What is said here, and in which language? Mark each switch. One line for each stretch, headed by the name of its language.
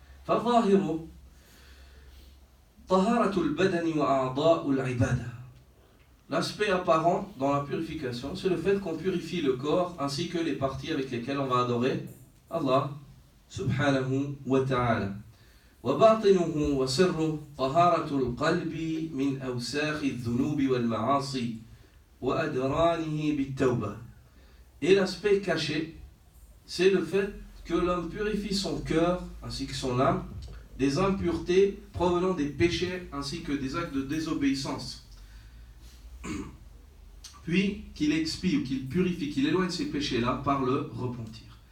Arabic: فَالظَّاهِرُ طَهَارَةُ الْبَدَنِ وَأَعْضَاءُ الْعِبَادَةِ.
French: L'aspect apparent dans la purification, c'est le fait qu'on purifie le corps ainsi que les parties avec lesquelles on va adorer Allah subhanahu wa ta'ala.
Arabic: وباطنه وسره طهارة القلب من أوساخ الذنوب والمعاصي وأدرانه بالتوبة.
French: Et l'aspect caché, c'est le fait que l'homme purifie son cœur ainsi que son âme des impuretés provenant des péchés ainsi que des actes de désobéissance. Puis qu'il expie ou qu'il purifie, qu'il éloigne ces péchés-là par le repentir.